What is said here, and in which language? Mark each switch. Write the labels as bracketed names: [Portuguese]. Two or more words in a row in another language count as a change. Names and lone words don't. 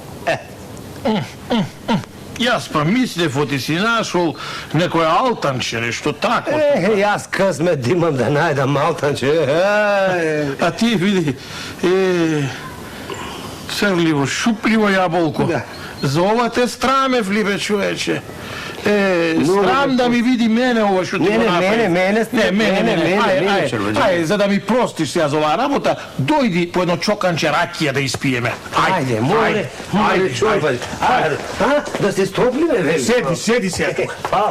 [Macedonian] Јас па мислев оти си нашол некој алтанче, нешто тако. Јас късмет да имам да најдам малтанче. А ти види, црливо, шупливо јаболко. Да. За ова те страмев ли бе, човече? Срам да ми види мене ово што ти Mene, го направи. mene, Aj, Čorbađi. ај, за да ми простиш се за ова работа, дојди по једно чоканче ракија да испијеме. Ајде, море, Чорбаџи. Ајде, да се стопљиве, вели. Sedi. Hvala.